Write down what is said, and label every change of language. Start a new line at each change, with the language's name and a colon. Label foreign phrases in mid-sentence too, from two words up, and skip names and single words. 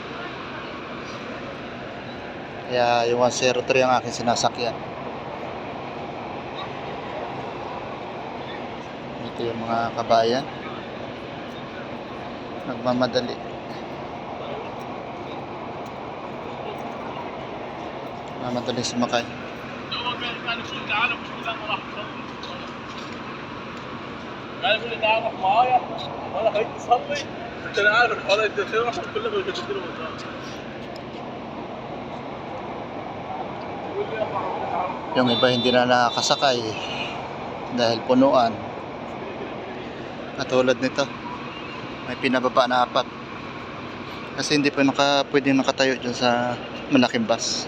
Filipino: Kaya yung 103 ang aking sinasakyan. Ito yung mga kabayan nagmamadali. Madaling sumakay.
Arabic: قال يقول لي تعال روح معايا وانا خليك تصلي انت انا عارف الحوار الداخلي راح كلنا بيجددوا له
Filipino: Yung iba hindi na nakakasakay dahil punuan. Katulad nito, may pinababa na 4 kasi hindi pa pwedeng nakatayo dyan sa malaking bus.